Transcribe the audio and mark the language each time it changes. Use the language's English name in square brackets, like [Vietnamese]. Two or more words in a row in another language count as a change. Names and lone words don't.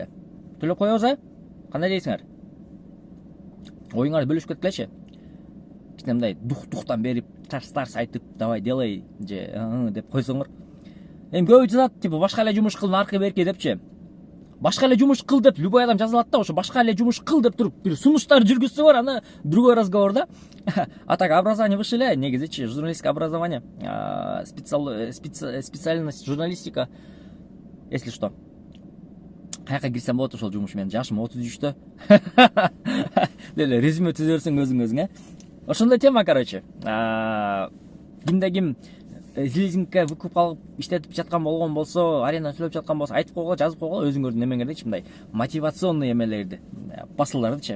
[Kyrgyz] Төлөп коебуз, кандай дейсиңер? Оюңарды бөлүшүп кеткилечи. Кичине мындай дух-духтан берип, тарс айтып, [Russian] давай делай [Kyrgyz] же деп койсоңор. Эми көбү жазат, типа башка эле жумуш кыл, наркы берки депчи. Башка эле жумуш кыл деп любой адам жаза алат да, ошо башка эле жумуш кыл деп туруп бир сунуштар жүргүзсөңөр, аны [Russian] другой разговор [Kyrgyz] да. [Russian] А так образование высшее [Kyrgyz] эле, негизичи [Russian] журналистское образование, специальность журналистика. Если что. [Kyrgyz] Каяка кирсем болот ошол жумуш менен? Жашым 33-тө. Деле резюме түзө берсең өзүң. Ошондой тема, короче. Кимде ким лизингке выкуп алып иштетип жаткан болгон болсо, аренда төлөп жаткан болсо, айтып койгула, жазып койгула өзүңөрдүн эмеңердичи, мындай мотивационный эмелерди, посылдардычы.